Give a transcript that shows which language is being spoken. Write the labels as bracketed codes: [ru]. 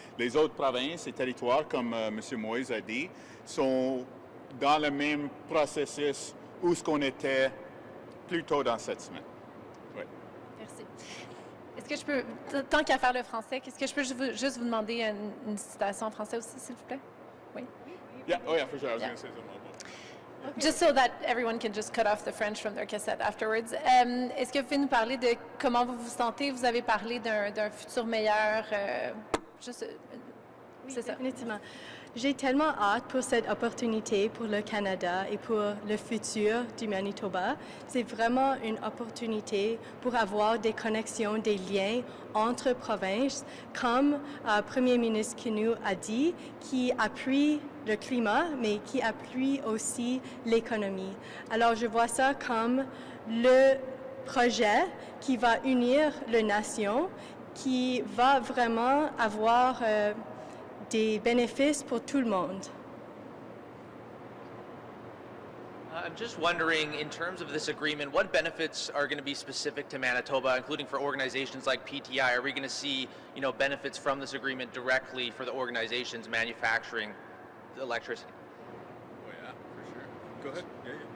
[fr] Les autres provinces et territoires, comme M. Moyes a dit, sont dans le même processus où ce qu'on était plus tôt dans cette semaine. Oui. Merci. Est-ce que je peux, tant qu'à faire le français, est-ce que je peux juste vous demander une citation en français aussi, s'il vous plaît? Oui. [en] Yeah, oh yeah, for sure. I was Yeah. going to say something about that. Just so that everyone can just cut off the French from their cassette afterwards. [fr] Est-ce que vous pouvez nous parler de comment vous vous sentez? Vous avez parlé d'un futur meilleur. Juste, Oui, c'est ça. définitivement. J'ai tellement hâte pour cette opportunité pour le Canada et pour le futur du Manitoba. C'est vraiment une opportunité pour avoir des connexions, des liens entre provinces, comme Premier ministre Kinew a dit, qui appuie le climat, mais qui appuie aussi l'économie. Alors, je vois ça comme le projet qui va unir les nations, qui va vraiment avoir des bénéfices pour tout le monde. [en] I'm just wondering, in terms of this agreement, what benefits are going to be specific to Manitoba, including for organizations like PTI? Are we going to see, benefits from this agreement directly for the organizations manufacturing the electricity? Oh yeah, for sure. Go ahead. Yeah.